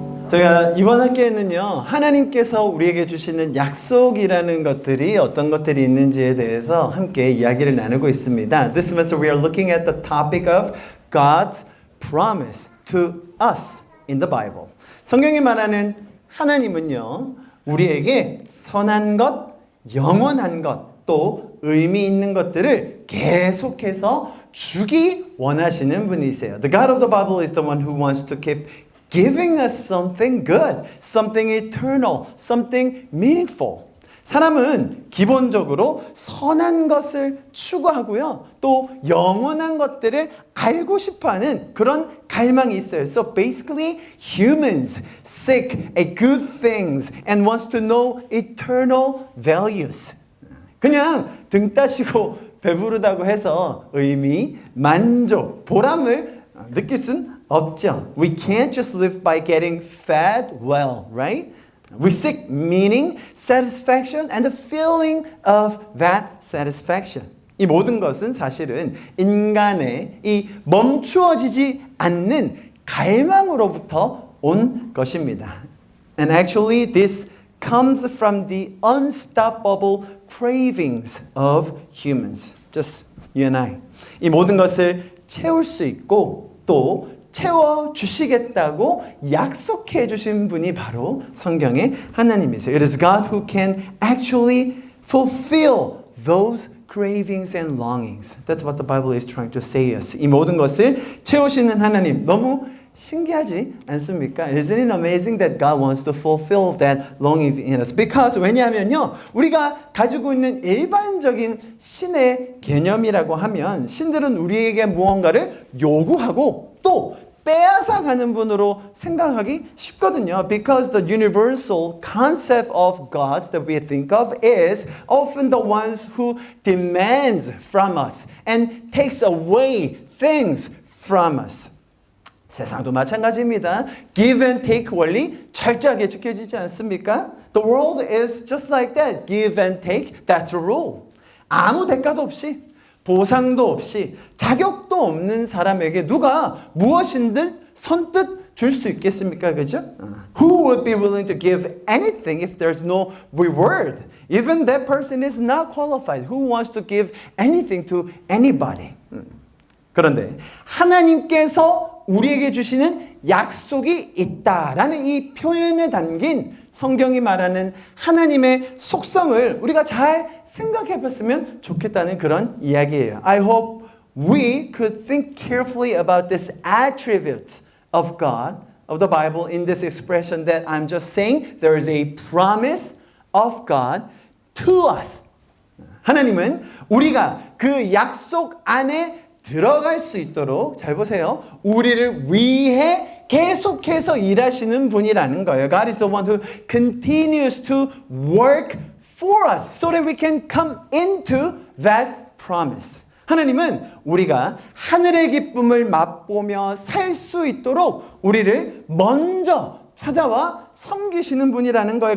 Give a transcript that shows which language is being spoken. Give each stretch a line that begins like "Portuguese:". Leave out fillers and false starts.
Korean: 저희가 이번 학기에는요, 하나님께서 우리에게 주시는 약속이라는 것들이 어떤 것들이 있는지에 대해서 함께 이야기를 나누고 있습니다.
English: This semester we are looking at the topic of God's promise to us in the Bible.
Korean: 성경이 말하는 하나님은요, 우리에게 선한 것, 영원한 것, 또 의미 있는 것들을 계속해서 주기 원하시는 분이세요.
English: The God of the Bible is the one who wants to keep giving us something good, something eternal, something meaningful.
Korean: 사람은 기본적으로 선한 것을 추구하고요. 또 영원한 것들을 알고 싶어하는 그런 갈망이 있어요.
English: So basically, humans seek a good things and wants to know eternal values.
Korean: 그냥 등 따시고 배부르다고 해서 의미, 만족, 보람을 느낄 순 없죠.
English: We can't just live by getting fed well, right? We seek meaning, satisfaction, and the feeling of that satisfaction.
Korean: 이 모든 것은 사실은 인간의 이 멈추어지지 않는 갈망으로부터 온 것입니다.
English: And actually, this comes from the unstoppable cravings of humans. Just you and I.
Korean: 이 모든 것을 채울 수 있고 또 채워주시겠다고 약속해 주신 분이 바로 성경의 하나님이세요.
English: It is God who can actually fulfill those cravings and longings. That's what the Bible is trying to say us.
Korean: 이 모든 것을 채우시는 하나님, 너무 신기하지 않습니까?
English: Isn't it amazing that God wants to fulfill that longings in us?
Korean: Because 왜냐하면요, 우리가 가지고 있는 일반적인 신의 개념이라고 하면 신들은 우리에게 무언가를 요구하고 또 빼앗아가는 분으로 생각하기 쉽거든요.
English: Because the universal concept of gods that we think of is often the ones who demands from us and takes away things from us.
Korean: 세상도 마찬가지입니다. Give and take 원리 철저하게 지켜지지 않습니까?
English: The world is just like that. Give and take, that's a rule.
Korean: 아무 대가도 없이, 보상도 없이, 자격도 없는 사람에게 누가 무엇인들 선뜻 줄 수 있겠습니까? 그죠?
English: Who would be willing to give anything if there's no reward? Even that person is not qualified. Who wants to give anything to anybody?
Korean: 그런데 하나님께서 우리에게 주시는 약속이 있다라는 이 표현에 담긴 성경이 말하는 하나님의 속성을 우리가 잘 생각해 봤으면 좋겠다는 그런 이야기예요.
English: I hope we could think carefully about this attributes of God, of the Bible in this expression that I'm just saying. There is a promise of God to us.
Korean: 하나님은 우리가 그 약속 안에 들어갈 수 있도록 잘 보세요. 우리를 위해 계속해서 일하시는 분이라는 거예요.
English: God is the one who continues to work for us so that we can come into that promise.
Korean: 하나님은 우리가 하늘의 기쁨을 맛보며 살 수 있도록 우리를 먼저 찾아와 섬기시는 분이라는 거예요.